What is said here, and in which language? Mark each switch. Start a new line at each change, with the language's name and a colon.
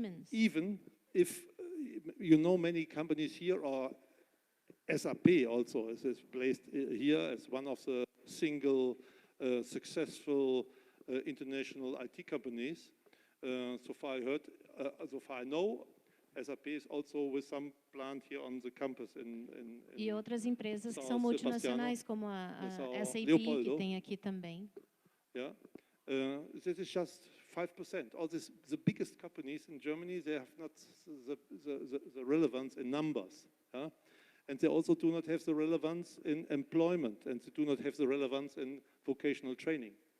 English: Even if you know many companies here, or SAP also is placed here as one of the single successful international IT companies. So far I know, SAP is also with some plant here on the campus in
Portuguese: E outras empresas que são multinacionais, como a SAP, que tem aqui também.
English: Yeah, this is just 5%. All the biggest companies in Germany, they have not the relevance in numbers. Yeah? And they also do not have the relevance in employment, and they do not have the relevance in vocational training.